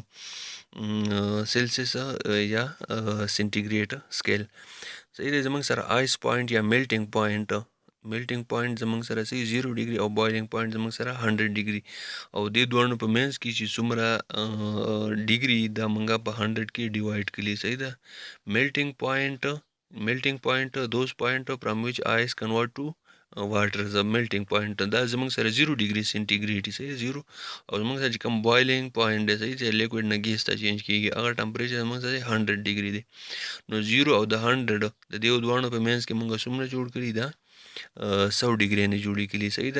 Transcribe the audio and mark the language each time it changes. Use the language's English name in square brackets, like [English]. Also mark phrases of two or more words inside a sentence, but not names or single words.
[Pashto] سیلسیس یا [English] centigrade scale [Pashto] صحیح دی. زموږ سره [English] ice point [Pashto] یا [English] melting point [Pashto] زموږ سره صحیح 0 ډیګري او [English] boiling point [Pashto] زموږ سره 100 ډیګري او دې دواړو په منځ کې چې څومره ډیګري دا موږ په 100 کې ډیوایډ کړي. صحیح ده. [English] melting point those point from which ice convert to water the melting point [Pashto] دا زموږ سره 0 [English] degree centigrade [Pashto] صحیح 0 او زموږ سره چې کوم [English] boiling point [Pashto] دی صحیح چې لیکوډ نه ګیس ته چینج کیږي هغه ټمپریچر زموږ سره 100 ډیګري دی. نو 0 او د 100 د دې دواړو په منځ کې موږ څومره جوړ کړي دا 100 ډیګري نه جوړې کړي. صحیح ده.